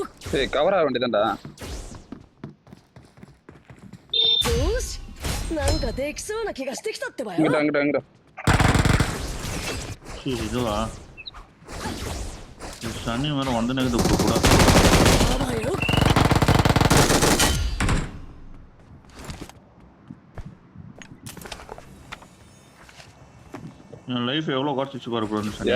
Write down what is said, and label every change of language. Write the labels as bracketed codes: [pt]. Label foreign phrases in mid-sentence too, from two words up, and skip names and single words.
[ta] ஏய் கவர் ஆக வேண்டியதான்டா. [ja] よしなんかできそうな気がしてきたってばよ [ta] இங்கிட்ட சரி இதுவா இந்த சனி வேற வந்து நேரது கூட [ja] やばいよ [ta] என் லைஃப் எவ்வளோ குறைச்சிச்சு பாரு ப்ரோ இந்த சனி